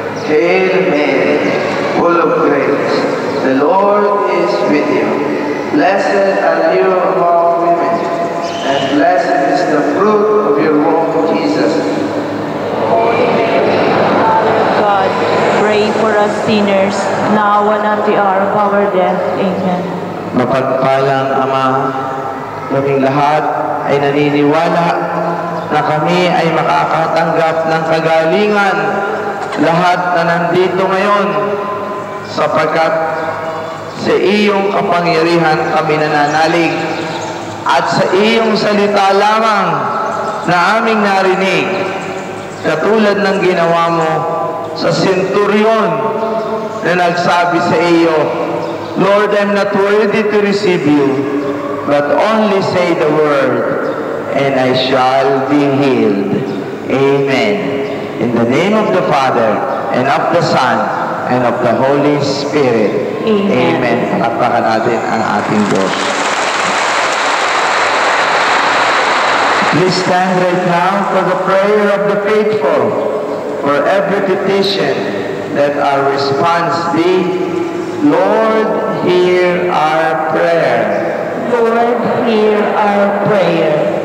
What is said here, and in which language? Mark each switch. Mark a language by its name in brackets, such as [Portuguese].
[English] Hail Mary, full of grace, the Lord is with you. Blessed are you among women, and blessed is the fruit of your womb, Jesus. Holy Mary, Mother of God, pray for us sinners, now and at the hour of our death. Amen. [Filipino] Mapagpalang Ama, kaming lahat ay naniniwala na kami ay makakatanggap ng kagalingan lahat na nandito ngayon sapagkat sa iyong kapangyarihan kami nananalig at sa iyong salita lamang na aming narinig katulad ng ginawa mo sa senturyon na nagsabi sa iyo, [English] Lord, I'm not worthy to receive you, but only say the word, and I shall be healed. Amen. In the name of the Father, and of the Son, and of the Holy Spirit. Amen. Amen. [Filipino] Palakpakan natin ang ating Diyos. [English] Please stand right now for the prayer of the faithful. For every petition, let our response be, Lord, hear our prayer. Lord, hear our prayer.